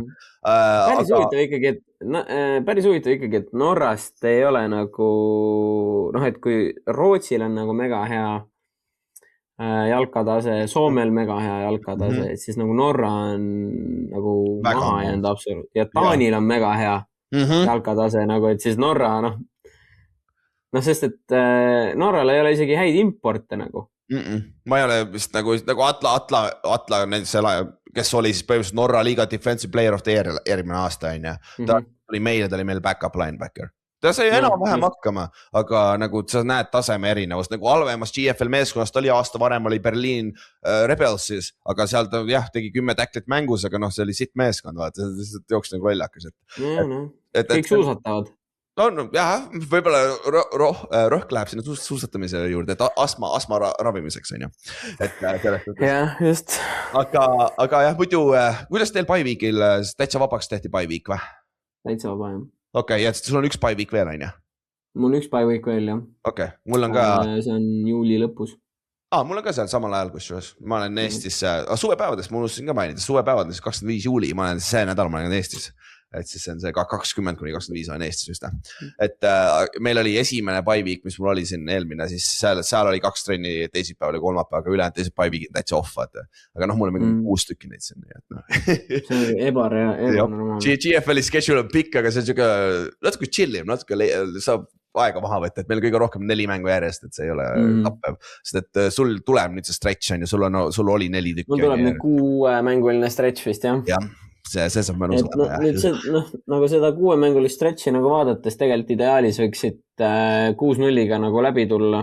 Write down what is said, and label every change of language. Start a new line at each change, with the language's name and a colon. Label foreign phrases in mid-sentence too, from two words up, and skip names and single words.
Estonian: Päris huvitav ikkagi, et Norrast ei ole nagu, noh, et kui Rootsil on nagu mega hea jalkatase, Soomel mega hea jalkatase, et siis nagu Norra on nagu maha jäänud absoluut. Ja Taanil on mega hea jalkatase, nagu, et siis Norra, noh, sest et Norral ei ole isegi häid importe nagu. Ma ei ole vist nagu Atla kes oli siis põhimõtteliselt Norra liiga
English: defensive player of the year
Estonian: eelmine aasta, on ja. Ta oli meil
English: backup linebacker.
Estonian: Ta sai enam-vähem hakkama, aga nagu sa näed taseme erinevust, nagu halvemas GFL meeskonnast oli aasta varem oli Berliin Rebelsis, aga seal ta tegi 10 tacklit mängus, aga noh, see oli sitt meeskond, vaata, see jooksis nagu lollakas. Kõik suusatavad. No jah, võib-olla rohk läheb sinna suusatamise juurde, et astma ravimiseks on ju. Jah, just. Aga jah, muidu, kuidas teil bye-weekil, täitsa vabaks tehti bye-week või? Täitsa vaba, jah. Okei, ja sul on 1 bye-week veel, on ju? Mul on 1 bye-week veel, jah. Okei, mul on ka... See on juuli lõpus. Mul on ka seal samal ajal, kusjuures. Ma olen Eestis, suvepäevades, ma unustasin ka mainida, suvepäevades 25 juuli, ma olen see nädal, ma olen Eestis. Et siis see on see 20–25 on Eestis vist. Et meil oli esimene bye-week, mis mul oli siin eelmine, siis seal oli 2 trenni teisipäeval ja kolmapäeval, aga ülejäänud teised bye-weekid täitsa off, vaata. Aga noh, mul on mingi 6 tükki neid siin. See on ebanormaalne. GFL-i schedule on pikk, aga see on siuke natuke chillim, natuke saab aega maha võtta, et meil kõige rohkem 4 mängu järjest, et see ei ole tappev. Sest et sul tuleb nüüd see stretch on ja sul oli 4 tükki. Mul tuleb nüüd 6 mänguline stretch vist, jah. Jah. See saab mõnus olema. Nagu seda 6 mängulist stretchi nagu vaadates tegelikult ideaalis võiksid 6-0-ga nagu läbi tulla.